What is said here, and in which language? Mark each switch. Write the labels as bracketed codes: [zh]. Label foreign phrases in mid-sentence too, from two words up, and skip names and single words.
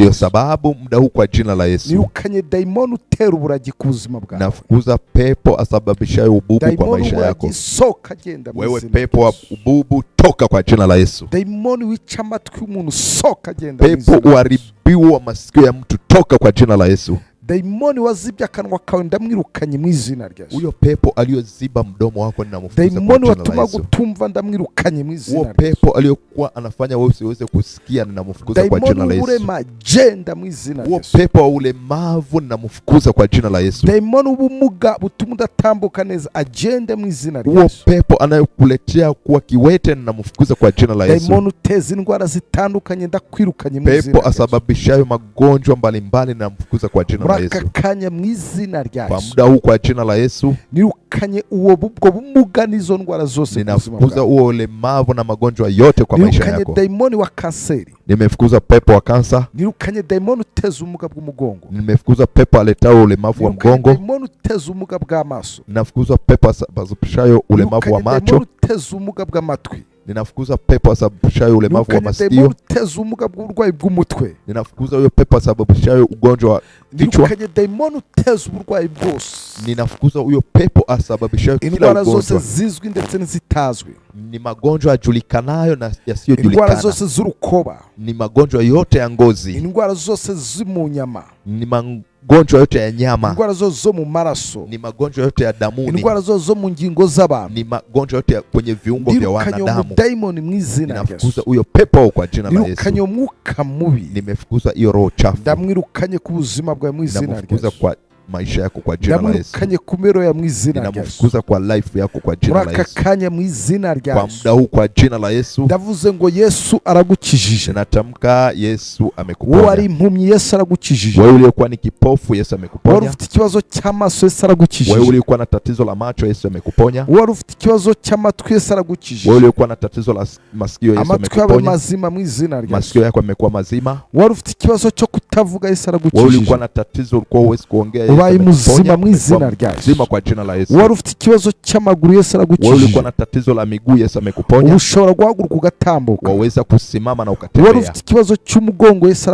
[sw] ndio sababu muda huu kwa jina la Yesu, [rw] nirukanye daimoni utera uburagi ku buzima bwawe. [sw] Nafukuza pepo asababishayo ububu kwa maisha yako. [rw] Soka genda mu [sw] wewe pepo wa ububu, toka kwa jina la Yesu. [rw] Daimoni wica amatwi y'umuntu, soka genda. [sw] Pepo uharibiwa masikio ya mtu, toka kwa jina la Yesu. [rw] Daimoni wazibya akanwa kawe ndamwirukanye mu izina rya Yesu. [sw] Huyo pepo aliyoziba mdomo wako ninamfukuza kwa jina la Yesu. [rw] Daimoni watuma gutumva ndamwirukanye mu izina rya Yesu. [sw] Huyo pepo aliyokuwa anafanya wewe usiweze kusikia ninamfukuza kwa jina la Yesu. [rw] Daimoni urema jenda mu izina rya Yesu. [sw] Huyo pepo wa ulemavu ninamfukuza kwa jina la Yesu. [rw] Daimoni ubumuga butuma udatambuka neza agende mu izina rya Yesu. [sw] Huyo pepo anayokuletea kuwa kiwete ninamfukuza kwa jina la Yesu. [rw] Daimoni uteza indwara zitandukanye ndakwirukanye mu izina rya Yesu. [sw] Pepo asababishayo magonjwa mbalimbali ninamfukuza kwa jina la Yesu. [rw] Kanya mu izina rya Yesu. [sw] Kwa muda huu kwa jina la Yesu, [rw] nirukanye uwo bumuga nizo ndwara zose. [sw] Ninafukuza uo ulemavu na magonjwa yote kwa maisha yako. [rw] Nirukanye daimoni wa kanseri. [sw] Nimefukuza pepo wa kansa. [rw] Nirukanye daimoni uteza ubumuga bw'umugongo. [sw] Nimefukuza pepo aletao ulemavu wa mgongo. [rw] Nirukanye daimoni uteza ubumuga bw'amaso. [sw] Ninafukuza pepo asababishayo ulemavu wa macho. [rw] Daimoni uteza ubumuga bw'amatwi. [sw] Ninafukuza pepo asababishayo ulemavu wa [rw] nirukanye dayimoni [sw] masikio. [rw] uteza ubumuga bw'uburwayi bw'umutwe. [sw] Ninafukuza huyo pepo asababishayo ugonjwa wa kichwa. [rw] nirukanye dayimoni uteza uburwayi bwose. [sw] Ninafukuza huyo pepo asababishayo kila [rw] indwara zose [sw] ugonjwa. [rw] zizwi ndetse n'izitazwi. [sw] Ni magonjwa yajulikanayo na [rw] indwara [sw] yasiyojulikana. [rw] zose z'urukoba. [sw] Ni magonjwa yote ya ngozi. [rw] indwara zose zo mu nyama. [sw] Ni magonjwa yote ya nyama. [rw] indwara zose zo mu maraso. [sw] Ni magonjwa yote ya damuni. [rw] indwara zose zo mu ngingo z'abantu. [sw] Ni magonjwa yote ya kwenye viungo vya [rw] nirukanye [sw] wanadamu. [rw] umudayimoni mu izina rya [sw] Ninafukuza [rw] Yesu. [sw] huyo pepo kwa jina la [rw] nirukanye [sw] Yesu. [rw] umwuka mubi. [sw] Nimefukuza hiyo roho chafu. [rw] ndamwirukanye ku buzima bwawe mu izina rya [sw] Ninafukuza [rw] Yesu. [sw] kwa maisha yako kwa jina la Yesu. [rw] ndamwirukanye ku mero ya mu izina rya Yesu. [sw] Ninafukuza kwa life yako kwa jina [rw] muri [sw] la [rw] aka [sw] Yesu. [rw] kanya mu izina rya [sw] Kwa [rw] Yesu. [sw] muda huu kwa jina la Yesu. [rw] ndavuze ngo Yesu aragukijije. [sw] Ninatamka Yesu [rw] wowe ari [sw] amekuponya. [rw] impumyi Yesu aragukijije. [sw] Wewe uliyekuwa ni kipofu Yesu [rw] wari [sw] amekuponya. [rw] ufite ikibazo cy'amaso Yesu [sw] Wewe [rw] aragukijije. [sw] uliyekuwa na tatizo la macho Yesu amekuponya. [rw] wari ufite ikibazo cy'amatwi Yesu aragukijije. [sw] Wewe uliyekuwa na tatizo la masikio Yesu [rw] amatwi yawe [sw] amekuponya. [rw] mazima mu izina rya Yesu. [sw] Masikio yako yamekuwa mazima. [rw] wari ufite ikibazo cyo kutavuga Yesu [sw] Wewe [rw] aragukijije. [sw] ulikuwa na tatizo ulikuwa huwezi kuongea Yesu [rw] ubaye muzima [sw] amekuponya. [rw] mu izina rya Yesu. [sw] Mzima kwa jina la Yesu. [rw] wari ufite ikibazo cy'amaguru Yesu [sw] Wewe ulikuwa [rw] aragukijije. [sw] na tatizo la miguu Yesu amekuponya. [rw] ubu ushobora guhaguruka ugatambuka. [sw] Waweza kusimama na [rw] wari [sw] ukatembea. [rw] ufite ikibazo cy'umugongo Yesu